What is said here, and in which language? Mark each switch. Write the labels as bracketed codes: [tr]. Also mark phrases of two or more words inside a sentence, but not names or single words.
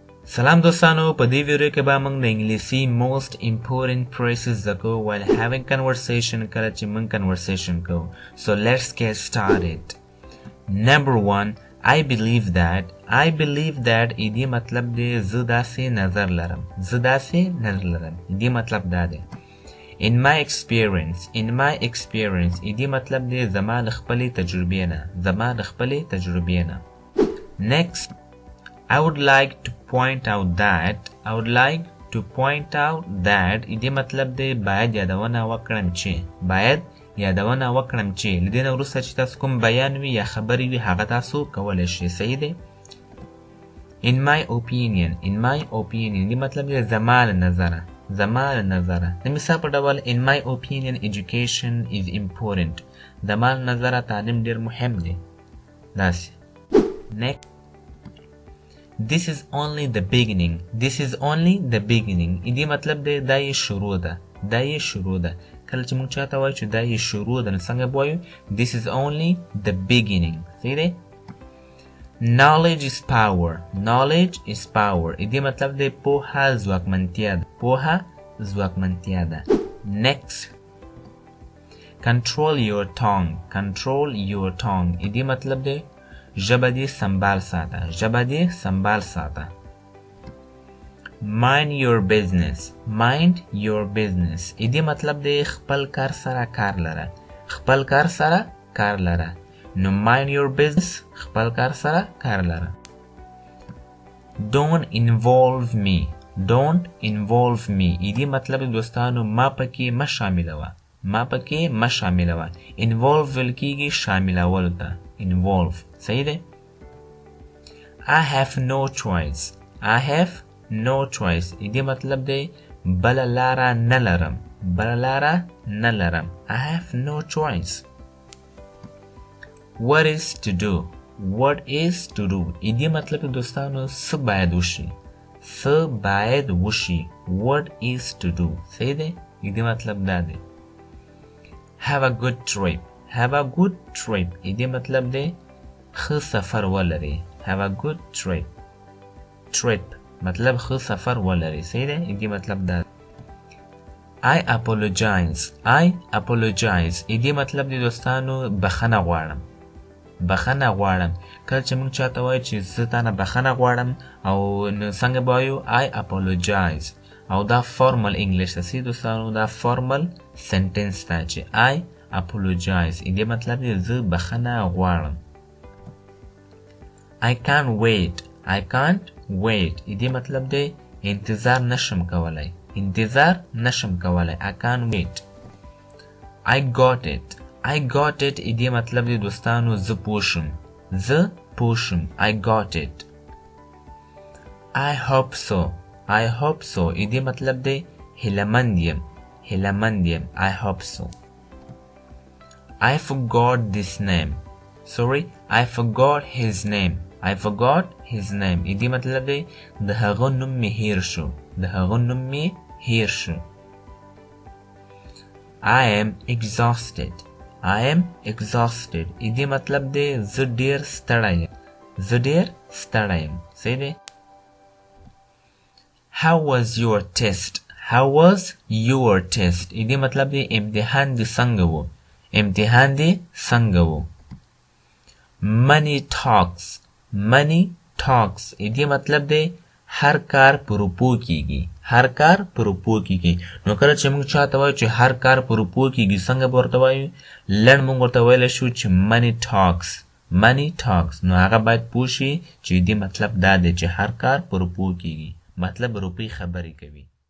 [ps] سلام دوستانو په دې ویډیو کې به موږ د انګلیسي [en] most important phrases [ps] زده [en] while having conversation [ps] کله چې موږ conversation کوو. [en] So let's get started. Number 1, I believe that [ps] دې مطلب دی زه داسې نظر لرم. دې مطلب دا دی. [en] In my experience [ps] دې مطلب دی زما د خپلې تجربې نه. [en] Next, I would like to point out that [ps] دې مطلب دی باید یادونه وکړم چې لدې نه وروسته چې تاسو کوم بیان وي یا خبرې وي هغه تاسو کولی شئ. صحیح دی. [en] In my opinion [ps] دې مطلب دی زما له نظره. د مثال په ډول [en] in my opinion education is important. [ps] زما له نظره تعلیم ډېر مهم دی. داسې. [en] Next, This is only the beginning. [ps] دې مطلب دی دا یې شروع ده. کله چې موږ چاته وایو چې دا یې شروع ده نو څنګه به وایو [en] This is only the beginning. [ps] صحیح دی. [en] Knowledge is power. [ps] دې مطلب دی پوهه ځواکمنتیا ده. [en] Next, control your tongue. [ps] دې مطلب دی ژبه دې سنبال ساته. [en] Mind your business. [ps] دې مطلب دی خپل کار سره کار لره. نو [en] mind your business [ps] خپل کار سره کار لره. [en] Don't involve me. [ps] دې مطلب دوستانو ما پکې مه شاملوه. Involve ویل کېږي شاملولو ته. Involve. صحیح دی. [en] I have no choice. [ps] دې مطلب دی بل لاره نه لرم. [en] I have no choice. What is to do. [ps] دې مطلب دوستانو څه باید وشي. [en] What is to do. [ps] صحیح دی. دې مطلب دا دی. [en] Have a good trip. [ps] دې مطلب دی ښه سفر ولري. [en] Have a good trip [ps] مطلب ښه سفر ولري. صحیح دی. دې مطلب دا. [en] I apologize. [ps] دې مطلب دی دوستانو بخښنه غواړم. کله چې موږ چاته وایو چې زه تا نه بخښنه غواړم او نو څنګه به وایو [en] I apologize. [ps] او دا [en] formal English [ps] ده. صحیح دوستانو دا [en] formal sentence [ps] ده چې [en] I apologize. [ps] دې مطلب دی زه بخښنه غواړم. [en] I can't wait. [ps] دې مطلب دی انتظار نشم کولای. [en] I can't wait. I got it. [ps] دې مطلب دی دوستانو زه پوه شم. [en] I got it. I hope so. [ps] دې مطلب دی هیله‌مند یم. I hope so. [en] I forgot his name. [ps] دې مطلب دی د هغه نوم مې هیر شو. [en] I am exhausted. [ps] دې مطلب دی زه ډېر ستړی یم. صحیح دی. [en] How was your test. [ps] دې مطلب دی امتحان دې څنګه وو. [en] Money talks. [ps] دې مطلب دی هر کار پروپو کیږي. نو کله چې موږ چاته وایو چې هر کار پروپو کیږي څنګه به ورته وایو لنډ موږ ورته ویلی شو چې [en] money talks. [ps] نو هغه باید پوه شي چې دې مطلب دا دی چې هر کار پروپو کیږي. مطلب روپۍ خبرې کوي.